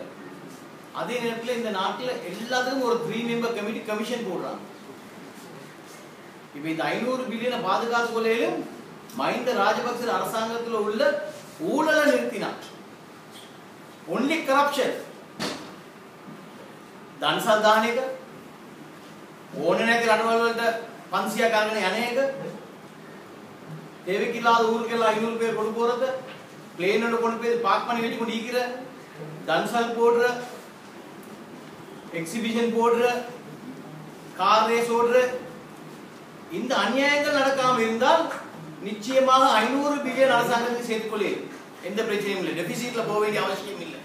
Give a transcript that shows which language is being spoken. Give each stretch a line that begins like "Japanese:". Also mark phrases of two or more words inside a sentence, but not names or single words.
Tamil: அதே நேரத்தில் இந்த நாட்டில் எல்லாத்துக்கும் ஒரு 3
English: member committee commission
Tamil: போடுறாங்க. இப்போ இந்த 500 பில்லியனை பாதுகாத்து கொள்ளையிலும் மஹிந்த ராஜபக்ச அரசாங்கத்தில் உள்ள ஊழலை நிறுத்தினார்.
English: only corruption.
Sinhala: දන්සල් දාන එක, ඕනේ නැති රටවල් වලට 500ක් අරගෙන යන එක,
Tamil: தேவைக்கில்லாத ஊருக்கெல்லாம் 500 பேர் கொண்டு போறது, பிளேனோட கொண்டு போய் பார்க் பண்ணி வச்சு கொண்டு ஈக்கிற, தன்சல் போடுற, எக்ஸிபிஷன் போடுற,
English: car race
Tamil: ஓடுற, இந்த அநியாயங்கள் நடக்காம இருந்தால் நிச்சயமாக 500 பில்லியன் அரசாங்கத்துக்கு சேர்த்துக்கொள்ளே எந்த பிரச்சனையும் இல்லை, டெபிசிட்ல போக வேண்டிய அவசியம் இல்லை.